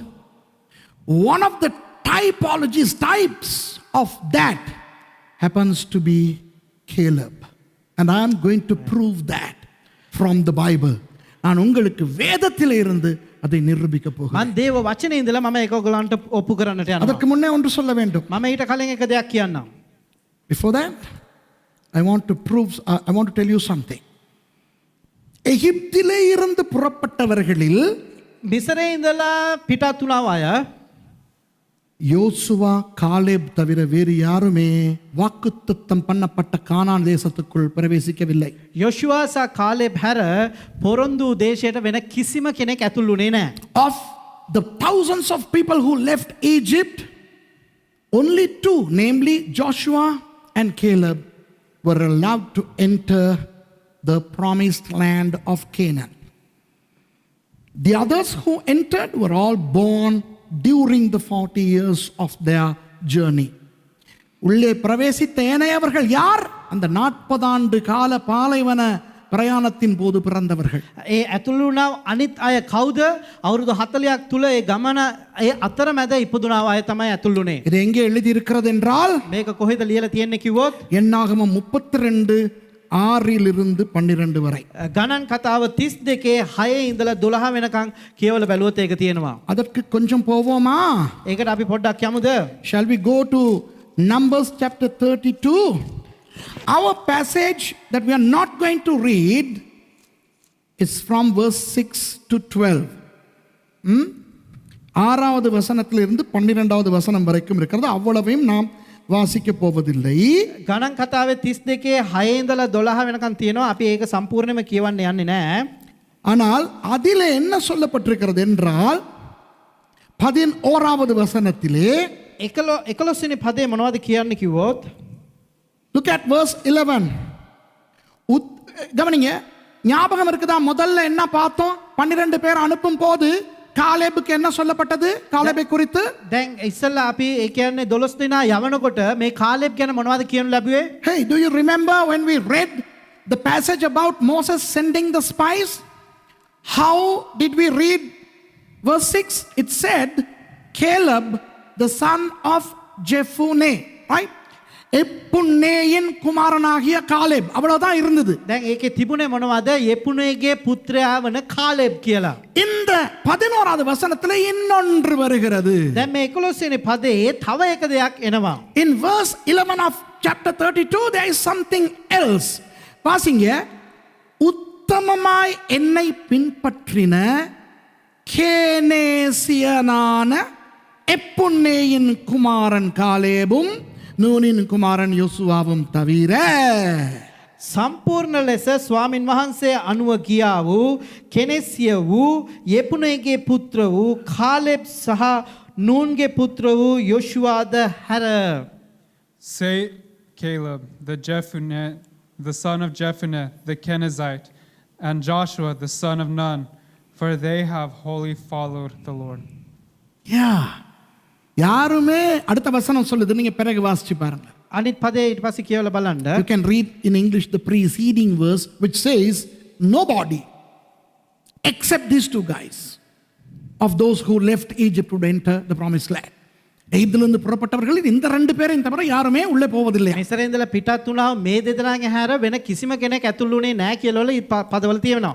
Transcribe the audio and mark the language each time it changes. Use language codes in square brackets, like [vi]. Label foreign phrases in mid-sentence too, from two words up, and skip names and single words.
[en] One of the types of that happens to be Caleb. And I am going to prove that from the Bible. [ta] நான் உங்களுக்கு வேதத்திலே இருந்து அதை நிரூபிக்க போகிறேன். [si] මම දේව වචනේ ඉඳලා මම ඒක ඔයගලන්ට ඔප්පු කරන්නට යනවා. [ta] அதற்கு முன்னே ஒன்று சொல்ல வேண்டும். [si] මම ඊට කලින් එක දෙයක් කියන්නම්. [en] Before that, I want to tell you something. [ta] எகிப்திலே இருந்து புறப்பட்டவர்களில் [si] මිසරේ ඉඳලා පිටත් වුණා අය [ta] யோசுவா காலேப் தவிர வேறு யாருமே வாக்குத்தத்தம் பண்ணப்பட்ட கானான் தேசத்துக்குள் பிரவேசிக்கவில்லை. [si] යොෂුවා සහ කාලෙබ් හැර පොරොන්දු දේශයට වෙන කිසිම කෙනෙක් ඇතුළු වුණේ නැහැ. [en] Of the thousands of people who left Egypt, only two, namely Joshua and Caleb, were allowed to enter the promised land of Canaan. The others who entered were all born during the 40 years of their journey. [ta] உள்ளே பிரவேசித்த ஏனையவர்கள் யார்? அந்த 40 ஆண்டு கால பாலைவன பிரயாணத்தின் போது பிறந்தவர்கள். [si] ඒ ඇතුළු වුණා අනිත් අය කවුද? අවුරුදු 40ක් තුල ඒ ගමන ඒ අතරමැද ඉපදුනා අය තමයි ඇතුළු වුණේ. [ta] இது எங்கே எழுதி இருக்கிறது என்றால் [si] මේක කොහෙද ලියලා තියෙන්නේ කිව්වොත් [ta] என்னாகமம் 32:6 12 வரை. [si] ගණන් කතාව 32 6 ඉඳලා 12 වෙනකන් කියවල බැලුවොත් ඒක තියෙනවා. [ta] அதற்கு கொஞ்சம் போவோமா? [si] ඒකට අපි පොඩ්ඩක් යමුද? [en] Shall we go to Numbers chapter 32? Our passage that we are not going to read is from verse 6 to 12. [ta] ஆறாவது வசனத்திலிருந்து 12வது வசனம் வரைக்கும் இருக்கிறது. அவ்வளவையும் நாம் வாசிக்க போவதில்லை. [si] ගණන් කතාවේ 32 6 ඉඳලා 12 වෙනකන් තියෙනවා. අපි ඒක සම්පූර්ණයෙන්ම කියවන්න යන්නේ නැහැ. [ta] ஆனால் அதிலே என்ன சொல்லப்பட்டிருக்கிறது என்றால் 11வது வசனத்திலே [si] 11 වෙනි පදේ මොනවද කියන්නේ කිව්වොත් [en] look at verse 11. [ta] கவனிங்க, ஞாபகம் இருக்குதா? முதல்ல என்ன பார்த்தோம்? 12 பேர் அனுப்பும் போது காலேபுக்கு என்ன சொல்லப்பட்டது? காலேபை குறித்து [si] දැන් ඉස්සල්ලා අපි ඒ කියන්නේ 12 දෙනා යවනකොට මේ කාලෙබ් ගැන මොනවද කියන්න ලැබුවේ? [en] Hey, do you remember when we read the passage about Moses sending the spies? How did we read verse 6? It said Caleb the son of Jephunneh, right? [ta] எப்புன்னேயின் குமாரனாகிய காலேப், அவ்வளவுதான் இருந்தது. [si] දැන් ඒකේ තිබුණේ මොනවද? යෙපුනේගේ පුත්‍රයා වන කාලෙබ් කියලා. [ta] இந்த 11வது வசனத்துல இன்னொன்று வருகிறது. [si] දැන් මේ 11 වෙනි පදේ තව එක දෙයක් එනවා. [en] In verse 11 of chapter 32 there is something else. [ta] வாசிங்க, உத்தமமாய் என்னை பின்பற்றின கேனேசியனான எப்புன்னேயின் குமாரன் காலேபும் நூனின் குமாரன் யோசுவாவும் தவிர [si] සම්පූර්ණ ලෙස ස්වාමින් වහන්සේ අනුව ගියා වූ කෙනෙසිය වූ යෙපුනේගේ පුත්‍ර වූ කාලෙබ් සහ නූන්ගේ පුත්‍ර වූ යොෂුවාද හැර. [en] Say Caleb, the son of Jephunneh, the Kenizzite, and Joshua, the son of Nun, for they have wholly followed the Lord. [ta] யாருமே அடுத்த வசனம் சொல்லுது, நீங்க பிறகு வாசிச்சு பாருங்க. [si] අනිත් පදේ ඊට පස්සේ කියවලා බලන්න. [en] You can read in English the preceding verse which says nobody except these two guys of those who left Egypt would enter the promised land. [ta] எகிப்திலிருந்து புறப்பட்டவர்கள் இந்த ரெண்டு பேரையும் தவிர யாருமே உள்ளே போவதில்லை. [si] මිස්රේ ඉඳලා පිටත් වුණා මේ දෙදෙනාගේ හැර වෙන කිසිම කෙනෙක් ඇතුළු වුණේ නැහැ කියලා පදවල තියෙනවා.